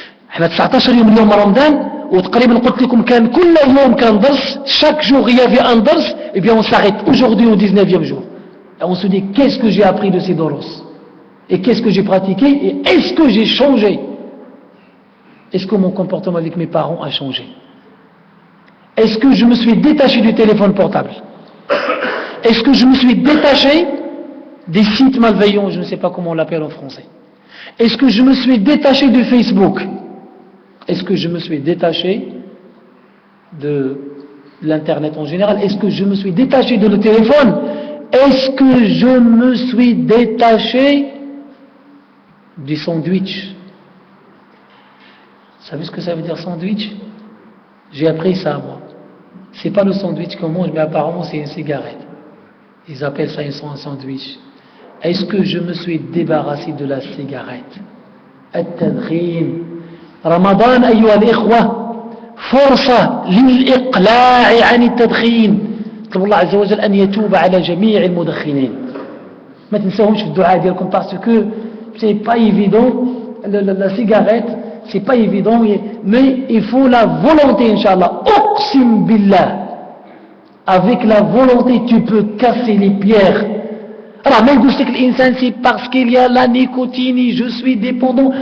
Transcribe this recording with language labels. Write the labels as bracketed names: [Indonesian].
[Arabic] احنا 19 يوم اليوم رمضان وتقريبا قلت لكم كان كل يوم كان درس, [French] chaque jour il y avait un dars, et bien on s'arrête aujourd'hui au 19e jour. Et on se dit qu'est-ce que j'ai appris de ces doros? Et qu'est-ce que j'ai pratiqué? Et est-ce que j'ai changé? Est-ce que mon comportement avec mes parents a changé? Est-ce que je me suis détaché du téléphone portable? Est-ce que je me suis détaché des sites malveillants, je ne sais pas comment on l'appelle en français? Est-ce que je me suis détaché de Facebook? Est-ce que je me suis détaché de l'internet en général? Est-ce que je me suis détaché de le téléphone? Est-ce que je me suis détaché du sandwich? Vous savez ce que ça veut dire sandwich? J'ai appris ça moi. C'est pas le sandwich qu'on mange, mais apparemment c'est une cigarette. Ils appellent ça un sandwich. Est-ce que je me suis débarrassé de la cigarette? [Arabic] التدخين. رمضان أيها الإخوة فرصة للإقلاع عن التدخين. طلب الله عز وجل أن يتوب على جميع المدخنين. ما تنسوهمش في الدعاء ديالكم [French] parce que c'est pas évident la cigarette, c'est pas évident, mais il faut la volonté, Inch'Allah. Uqsim billah. Avec la volonté, tu peux casser les pierres. Alors, même que l'insan, c'est parce qu'il y a la nicotine et je suis dépendant.